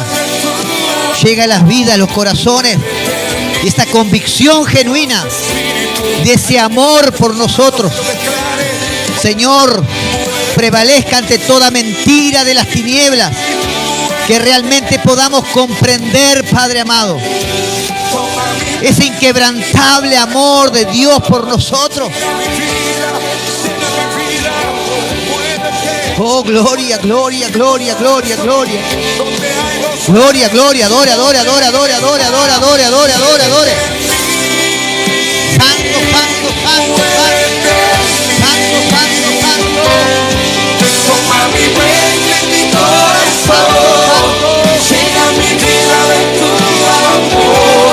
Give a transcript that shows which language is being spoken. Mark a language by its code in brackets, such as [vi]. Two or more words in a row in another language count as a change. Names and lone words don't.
[es] Llega a las vidas, a los corazones. Y esta convicción genuina de ese amor por nosotros, Señor, prevalezca ante toda mentira de las tinieblas. Que realmente podamos comprender, Padre amado, ese inquebrantable amor de Dios por nosotros. Oh, gloria, gloria, gloria, gloria, gloria. Gloria, gloria, adore, adore, adore, adore, adore, adore, adore, adore, adore, adore. Santo, santo, santo, santo. Santo, santo, santo. Toma mi mente, mi corazón. Llena mi vida de tu amor.